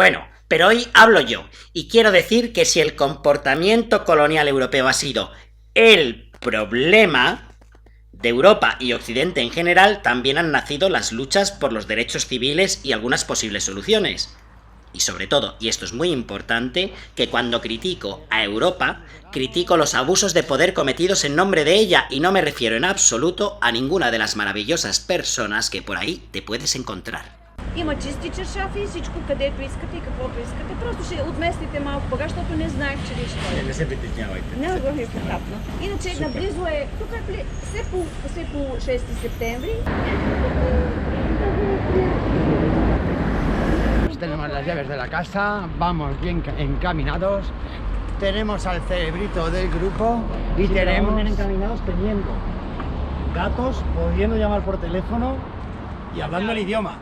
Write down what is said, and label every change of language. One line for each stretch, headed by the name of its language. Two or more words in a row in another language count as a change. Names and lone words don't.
Spanish: Bueno, Pero hoy hablo yo, y quiero decir que si el comportamiento colonial europeo ha sido el problema de Europa y Occidente en general, también han nacido las luchas por los derechos civiles y algunas posibles soluciones. Y sobre todo, y esto es muy importante, que cuando critico a Europa, critico los abusos de poder cometidos en nombre de ella, y no me refiero en absoluto a ninguna de las maravillosas personas que por ahí te puedes encontrar.
Bulgarian: Има чисти чершафи и всичко, където искате и каквото искате. Просто ще отместите малко багаж, защото не знаех, че вие ще Не се притеснявайте. Не го е приятно. Иначе наблизо е, тук е все по 6 септември.
Spanish: Tenemos las llaves de la casa, vamos bien encaminados, tenemos al cerebrito del grupo y Sí, tenemos... bien encaminados teniendo datos, pudiendo llamar por teléfono y hablando el idioma.